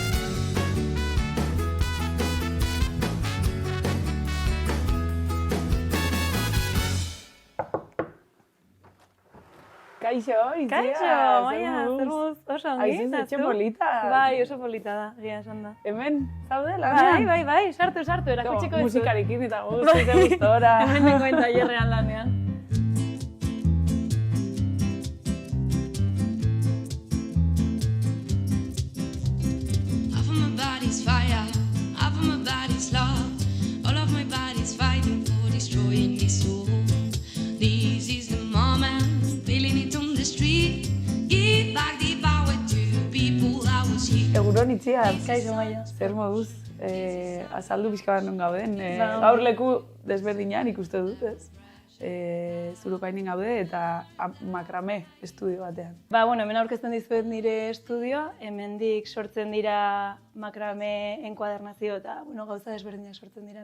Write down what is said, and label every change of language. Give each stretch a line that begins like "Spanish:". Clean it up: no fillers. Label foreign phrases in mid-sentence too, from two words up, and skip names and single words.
Basque: Kaixo, Izia! Kaixo, Maia, zer guz, oso ongi. Aizu, etxe polita. Bai, oso polita da, gira esan da. Hemen, zaude, lanean? Bai, sartu, erakutsiko dizut. Musikarekin eta guzti, gustora. Hemen nengoen tailerrean lanean.
English: Half of my body's fire, half of my body's love. All of my body's fighting for destroying me soul. This is the moment, feeling it on the street. Give back the power to the people I was here.
Basque: Egunon Itziar. Kaixo, Maia. Zer moduz, azaldu pixka bat non gauden. Gaur leku desberdinean ikuste dut, ez? Zurukoainen gaude eta Makrame estudio batean. Hemen aurkezten dizuet nire estudioa, hemendik sortzen dira makrame enkuadernazio eta gauza desberdinak sortzen dira.